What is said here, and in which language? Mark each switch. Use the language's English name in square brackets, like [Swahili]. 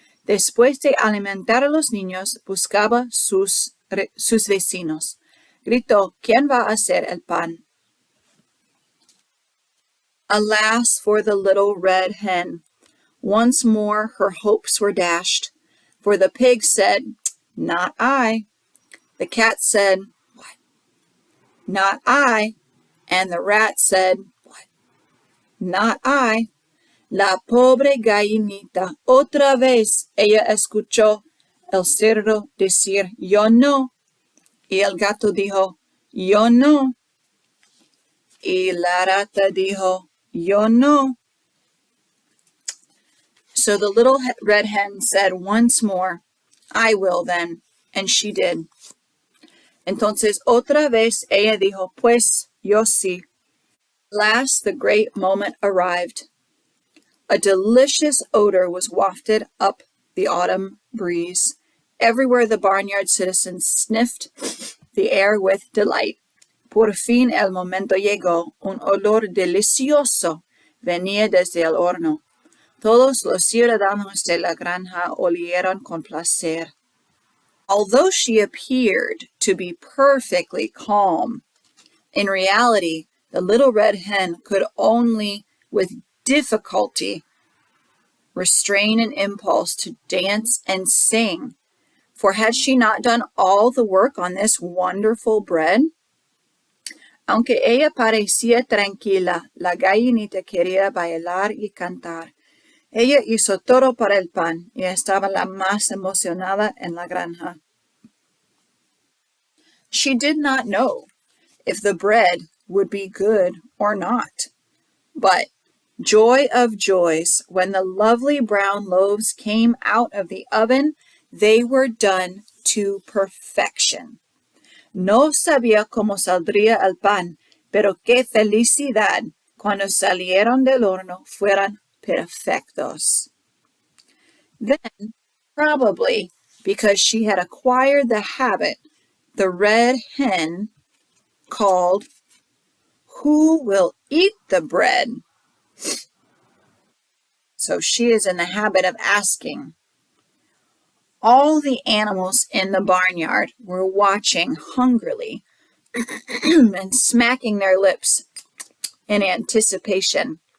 [Spanish] Después de alimentar a los niños, buscaba sus vecinos. Gritó, "¿Quién va a hacer el pan?" [English] Alas for the little red hen. Once more her hopes were dashed, for the pig said, "Not I." The cat said, "What? Not I." And the rat said, "What? Not I." [Spanish] La pobre gallinita, otra vez ella escuchó el cerdo decir, "Yo no." Y el gato dijo, "Yo no." Y la rata dijo, "Yo no." [English] So the little red hen said once more, "I will then." And she did. [Spanish] Entonces otra vez ella dijo, "Pues yo sí." [English] Last, the great moment arrived. A delicious odor was wafted up the autumn breeze. Everywhere the barnyard citizens sniffed the air with delight. [Spanish] Por fin el momento llegó. Un olor delicioso venía desde el horno. Todos los ciudadanos de la granja olieron con placer. [English] Although she appeared to be perfectly calm, in reality, the little red hen could only with difficulty restrain an impulse to dance and sing. For had she not done all the work on this wonderful bread? [Spanish] Aunque ella parecía tranquila, la gallinita quería bailar y cantar. Ella hizo todo para el pan y estaba la más emocionada en la granja. [English] She did not know if the bread would be good or not. But joy of joys, when the lovely brown loaves came out of the oven, they were done to perfection. [Spanish] No sabía cómo saldría el pan, pero qué felicidad cuando salieron del horno fueran perfectos. [English] Then, probably because she had acquired the habit, the red hen called, "Who will eat the bread?" So she is in the habit of asking. All the animals in the barnyard were watching hungrily and smacking their lips in anticipation.